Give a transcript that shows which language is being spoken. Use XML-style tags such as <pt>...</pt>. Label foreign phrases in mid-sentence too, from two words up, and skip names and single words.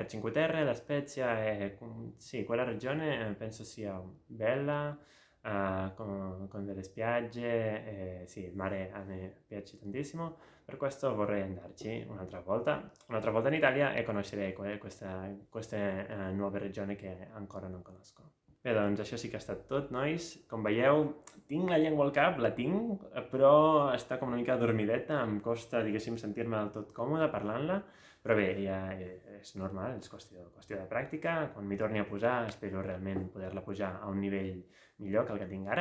<it>Cinque Terre, La Spezia sì, quella regione penso sia bella, con delle spiagge, sì, il mare a me piace tantissimo, per questo vorrei andarci un'altra volta in Italia e conoscere queste nuove regioni che ancora non conosco.</it> <ca>Bé, doncs això sí que ha estat tot, nois. Com veieu, tinc la llengua al cap, la tinc, però està com una mica dormideta, em costa, diguéssim, sentir-me del tot còmode parlant-la, però bé, ja és normal, és qüestió de pràctica. Quan m'hi torni a posar, espero realment poder-la pujar a un nivell millor que el que tinc ara.</ca>